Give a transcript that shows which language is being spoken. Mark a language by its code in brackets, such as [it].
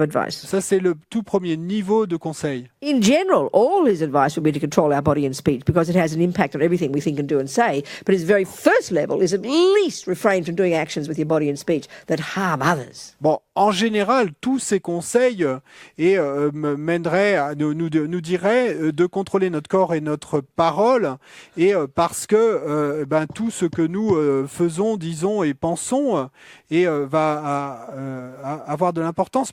[fr] Ça, c'est le tout premier niveau de conseil. [en] In general, all his advice would be to control our body and speech because it has an impact on everything we think and do and say. But his very first level is at least refrain from doing actions with your body and speech that harm others. [fr] Bon, en général, tous ces conseils mèneraient, nous diraient de contrôler notre corps et notre parole, et parce que tout ce que nous faisons, disons et pensons va avoir de l'importance.